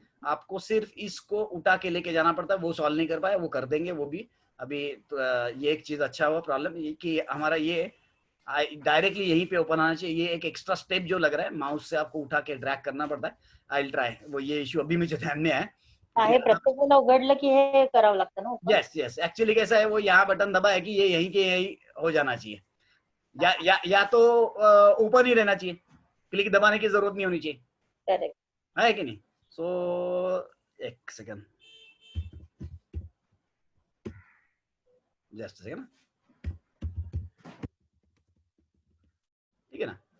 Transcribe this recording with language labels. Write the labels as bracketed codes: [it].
[hi] आपको सिर्फ इसको उठा के लेके जाना पड़ता है, वो सॉल्व नहीं कर पाए, वो कर देंगे वो भी अभी। तो ये एक चीज अच्छा हुआ प्रॉब्लम ये कि हमारा ये डायरेक्टली यहीं पे ओपन आना चाहिए। ये एक एक्स्ट्रा स्टेप जो लग रहा है, माउस से आपको उठा के ड्रैग करना पड़ता है। [en] I will try, [hi] वो ये इश्यू अभी मुझे ध्यान में है। [mr] आहे, प्रत्येकाला उघडलं की हे करावं लागतं ना. [hi] यस यस, एक्चुअली कैसा है, वो यहाँ बटन दबा है कि ये यहीं के यहीं हो जाना चाहिए, या तो ऊपर ही रहना चाहिए, क्लिक दबाने की जरूरत नहीं होनी चाहिए, [en] correct [hi] है कि नहीं? सो एक सेकंड, जस्ट सेकंड, ठीक है ना?